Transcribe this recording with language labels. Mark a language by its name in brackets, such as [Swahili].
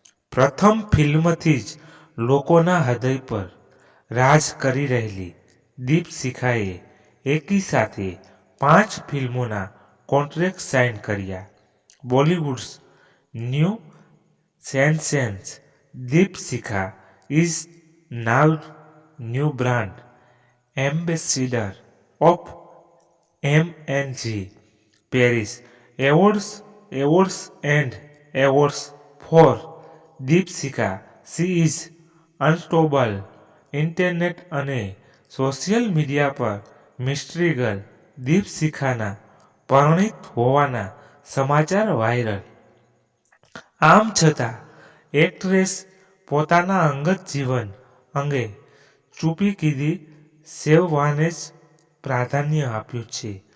[Gujarati] પ્રથમ ફિલ્મથી જ લોકોના હૃદય પર રાજ કરી રહેલી દીપશિખાએ એકી સાથે 5 ફિલ્મોના કોન્ટ્રાક્ટ સાઇન કર્યા. [English] Bollywood's new sensation Deepshikha is now new brand ambassador of M&G Paris. Awards and awards for Deepshikha. She is unstoppable. [Gujarati] Internet અને સોશિયલ મીડિયા પર મિસ્ટ્રી ગર્લ દીપશિખાના પરિણીત હોવાના સમાચાર વાયરલ. આમ છતાં એક્ટ્રેસ પોતાના અંગત જીવન અંગે ચૂપકીદી સેવવાને જ પ્રાધાન્ય આપ્યું છે.